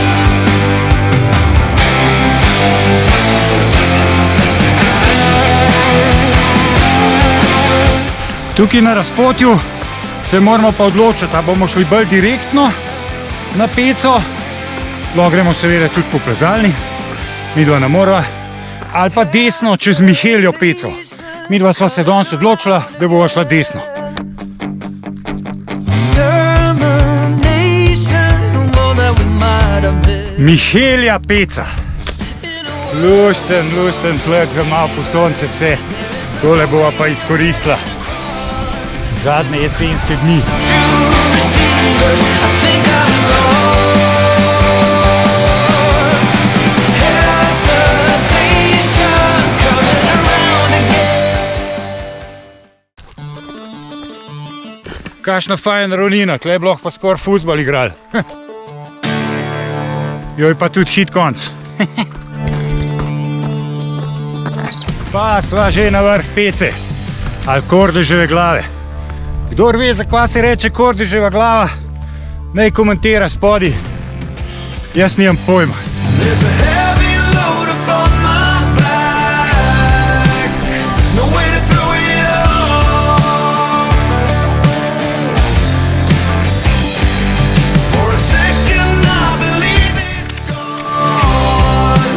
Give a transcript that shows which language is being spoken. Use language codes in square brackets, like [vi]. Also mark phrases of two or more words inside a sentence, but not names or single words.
[sl] Tukaj na razpotju se moramo pa odločiti, ali bomo šli bolj direktno na Peco, lahko gremo seveda tudi po plezalni, midva ne morava, ali pa desno čez Miheljo Peco. Midva sva se danes odločila, da bova šla desno. [en] Termination of all that we might have been. [sl] Mihelja Peca. Lušten pled za malo posonče vse. Tole bova pa izkoristila. Zadnje jesenske dni. [en] I think I'm lost. Hesitation coming around again. [sl] Kakšna fajna ravnina, tle bi lahko pa skoraj fuzbal igrali. Joj, pa tudi hit konc. Pa sva že na vrh Pece, ali Kordeževe glave. Kdor ve, za kva se reče Kordeževa glava, naj komentira spodaj. Jaz nimam pojma. [en] There's a heavy load upon my back, no way to throw it off. For a second I believe it's gone.